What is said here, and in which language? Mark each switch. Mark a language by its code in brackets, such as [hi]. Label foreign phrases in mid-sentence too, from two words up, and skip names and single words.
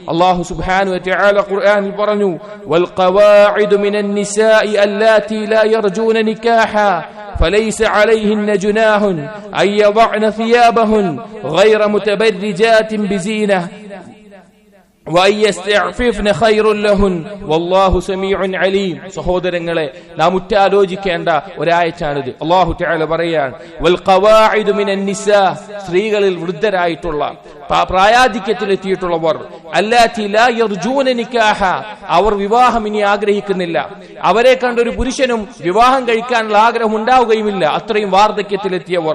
[ml] അല്ലാഹു സുബ്ഹാനഹു വ തആല ഖുർആനിൽ പറഞ്ഞു [ar] والقواعد من النساء اللاتي لا يرجون نكاحا فليس عليهن جناح أن يضعن ثيابهن غير متبرجات بزينة وأن يستعففن خير لهن والله سميع عليم. [ml] സഹോദരങ്ങളെ, നാം ഉറ്റാലോചിക്കേണ്ട ഒരായത്താണിത്. അല്ലാഹു തആല പറയാണ് [ar] والقواعد من النساء, [ml] സ്ത്രീകളിൽ വൃദ്ധരായിട്ടുള്ള പ്രായാധിക്യത്തിലെത്തിയിട്ടുള്ളവർ, [ar] اللاتي لا يرجون نكاحا, [ml] അവർ വിവാഹം ഇനി ആഗ്രഹിക്കുന്നില്ല, അവരെ കണ്ടൊരു പുരുഷനും വിവാഹം കഴിക്കാനുള്ള ആഗ്രഹം ഉണ്ടാവുകയുമില്ല, അത്രയും വാർദ്ധക്യത്തിലെത്തിയവർ.